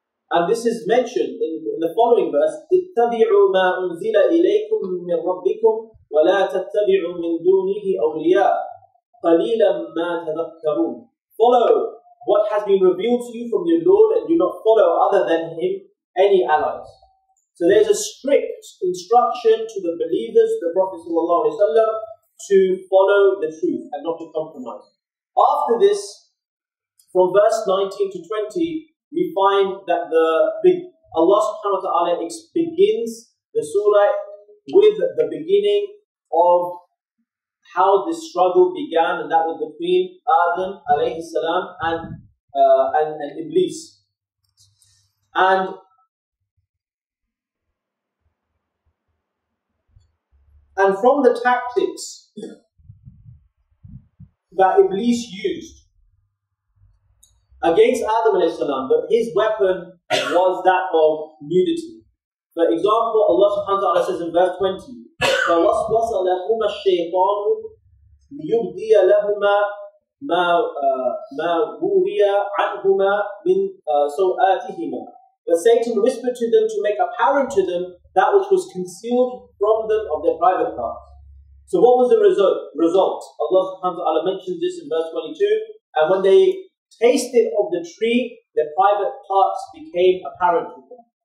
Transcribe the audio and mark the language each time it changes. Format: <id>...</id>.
<en>And this is mentioned in the following verse,</en> <ar>اتَّبِعُوا مَا أُنزِلَ إِلَيْكُم مِّن رَبِّكُمْ وَلَا تَتَّبِعُوا مِن دُونِهِ أَوْلِيَاءَ قَلِيلًا مَا تَذَكَّرُونَ.</ar> <en>Follow what has been revealed to you from your Lord, and do not follow other than Him any allies. So there's a strict instruction to the believers, the Prophet ﷺ, to follow the truth and not to compromise. After this, from verse 19 to 20, we find that Allah subhanahu wa ta'ala begins the surah with the beginning of how this struggle began, and that was between Adam alayhi salam and Iblis. And from the tactics that Iblis used against Adam alayhi salam, but his weapon was that of nudity. For example, Allah subhanahu wa ta'ala says in verse 20,</en> <ar>فَوَسْوَسَ لَهُمَا الشَّيْطَانُ لِيُبْدِيَ لَهُمَا مَا وُرِيَ عَنْهُمَا مِنْ سَوْآتِهِمَا.</ar> <en>But Satan whispered to them to make apparent to them that which was concealed from them of their private parts. So what was the result? Allah subhanahu wa ta'ala mentions this in verse 22, and when they tasted of the tree, their private parts became apparent to them.</en>